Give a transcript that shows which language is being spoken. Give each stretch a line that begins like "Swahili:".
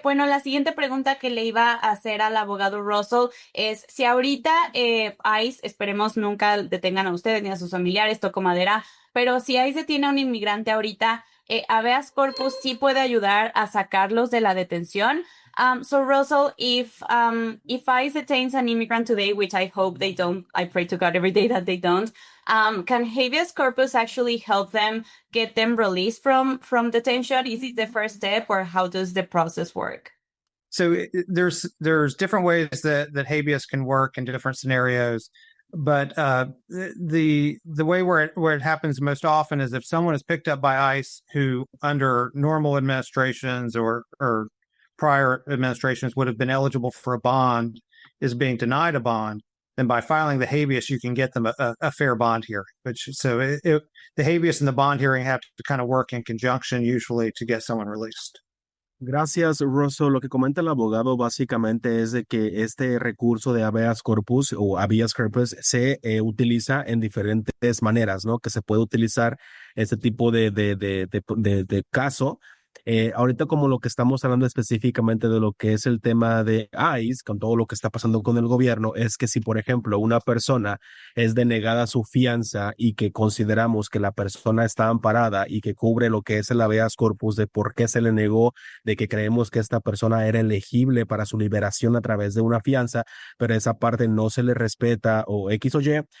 Spanish: Bueno, la siguiente pregunta que le iba a hacer al abogado Russell es si ahorita ICE, esperemos nunca detengan a ustedes ni a sus familiares, toco madera, pero si ICE detiene a un inmigrante ahorita, habeas corpus sí puede ayudar a sacarlos de la detención.
English: So Russell, if ICE detains an immigrant today, which I hope they don't, I pray to God every day that they don't, can habeas corpus actually help them get them released from detention? Is it the first step, or how does the process work? So there's different ways that habeas can work in different scenarios, but the way where it happens most often is if someone is picked up by ICE who under normal administrations or prior administrations would have been eligible for a bond is being denied a bond, then by filing the habeas, you can get them a fair bond hearing. The habeas and the bond hearing have to kind of work in conjunction usually to get someone released.
Spanish: Gracias, Russell. Lo que comenta el abogado básicamente es de que este recurso de habeas corpus o habeas corpus se utiliza en diferentes maneras, ¿no? Que se puede utilizar este tipo de caso Ahorita como lo que estamos hablando específicamente de lo que es el tema de ICE, con todo lo que está pasando con el gobierno, es que si, por ejemplo, una persona es denegada su fianza y que consideramos que la persona está amparada y que cubre lo que es el habeas corpus de por qué se le negó, de que creemos que esta persona era elegible para su liberación a través de una fianza, pero esa parte no se le respeta o X o Y,